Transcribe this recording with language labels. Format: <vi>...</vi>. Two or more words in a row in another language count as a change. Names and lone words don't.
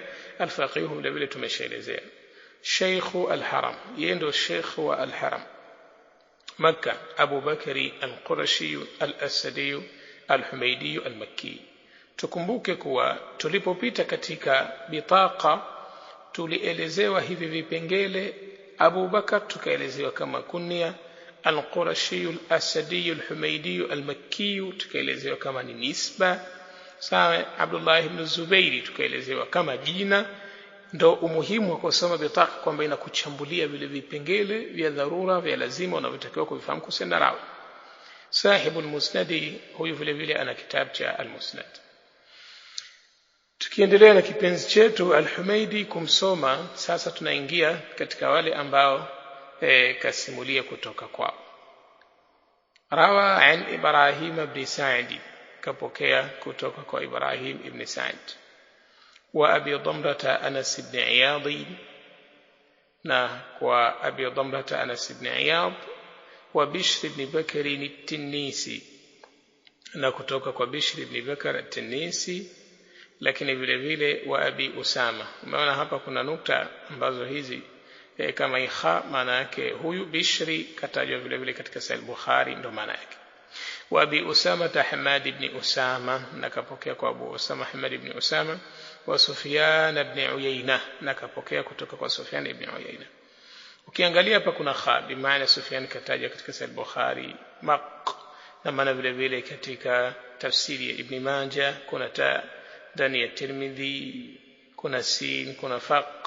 <sw>Al-Faqih vile vile tumeshaelezea. Sheikhu al-Haram, yeye ndio sheikh wa al-Haram Makkah, Abu Bakari al-Qurashi al-Asadi al-Humaidi al-Makki. Tukumbuke kuwa tulipopita katika bitaqa tulielezewa hivi vipengele. Abu Bakar tukaelezewa kama kunya, al-Qurashi al-Asadi al-Humaidi al-Makki tukaelezewa kama ni nisba. Sawa, Abdullah ibn Zubayr tukaelezewa kama jina. Ndo umuhimu wa kusoma bitaqa kwamba inakuchambulia vile vipengele vya dharura vya lazima unavyotakiwa kuvifahamu kusenda rawi.</sw> <ar>صاحب المسند</ar> <sw>huyu vile vile ana kitabu cha al-Musnad. Tukiendelea na kipenzi chetu al-Humaidi kumsoma, sasa tunaingia katika wale ambao kasimulia kutoka kwao.</sw> <ar>روى عن Ibrahim ibn Sa'd,</ar> <sw>kapokea kutoka kwa Ibrahim ibn Sa'd. Wa Abi Damrata Anas ibn Iyad, na kwa Abi Damrata Anas ibn Iyad.</sw> <ar>Wa Bishr ibn Bakr at-Tinisi,</ar> <sw>na kutoka kwa Bishr ibn Bakr at-Tinisi. Lakini vile vile wa Abi Usama. Umeona hapa kuna nukta ambazo hizi kama ikha, maana yake huyu Bishri katajwa vile vile katika Sahih Bukhari, ndo maana yake. Wa Abi Usama Hamad ibn Usama, na kapokea kwa Abu Usama Hamad ibn Usama.</sw> <ar>Wa Sufyan ibn Uyayna,</ar> <sw>na kapokea kutoka kwa Sufyan ibn Uyayna. Ukiangalia hapa kuna kha, bi maana Sufyan katajwa katika Sahih Bukhari maq, na maana vile vile katika tafsiri ya Ibn Majah kuna ta ndani ya Tirmidhi, kuna sin, kuna faq.</sw>